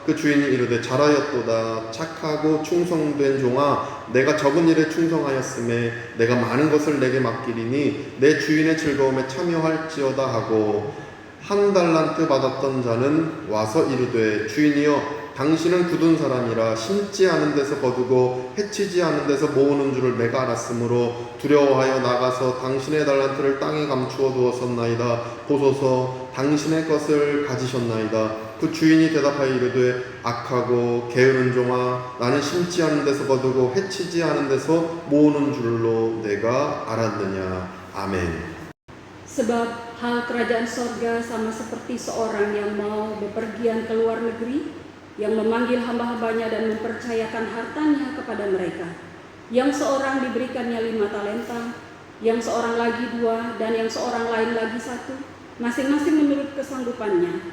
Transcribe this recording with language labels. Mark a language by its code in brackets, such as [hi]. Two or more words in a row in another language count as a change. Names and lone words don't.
[ko] 그 주인이 이르되 잘하였도다. 착하고 충성된 종아, 내가 적은 일에 충성하였음에 내가 많은 것을 내게 맡기리니 내 주인의 즐거움에 참여할지어다 하고 1달란트 받았던 자는 와서 이르되 주인이여 당신은 굳은 사람이라 심지 않은 데서 거두고 해치지 않은 데서 모으는 줄을 내가 알았으므로 두려워하여 나가서 당신의 달란트를 땅에 감추어 두었었나이다. 보소서 당신의 것을 가지셨나이다. 그 주인이 대답하여 이르되 악하고 게으른 종아, 나는 심지 않은 데서 거두고 해치지 않은 데서 모으는 줄로 내가 알았느냐. 아멘. [id] Sebab hal kerajaan sorga sama seperti seorang yang mau bepergian ke luar negeri, yang memanggil hamba-hambanya dan mempercayakan hartanya kepada mereka. Yang seorang diberikannya 5 talenta, yang seorang lagi 2, dan yang seorang lain lagi 1, masing-masing menurut kesanggupannya.